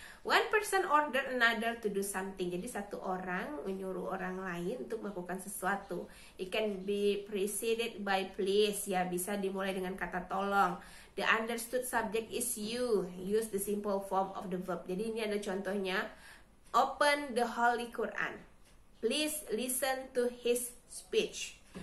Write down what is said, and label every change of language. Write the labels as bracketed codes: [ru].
[en] One person order another to do something. [id] Jadi satu orang menyuruh orang lain untuk melakukan sesuatu. [en] It can be preceded by please ya, [id] bisa dimulai dengan kata tolong. [en] The understood subject is you. Use the simple form of the verb. [id] Jadi ini ada contohnya. [en] Open the Holy Quran. Please listen to his speech.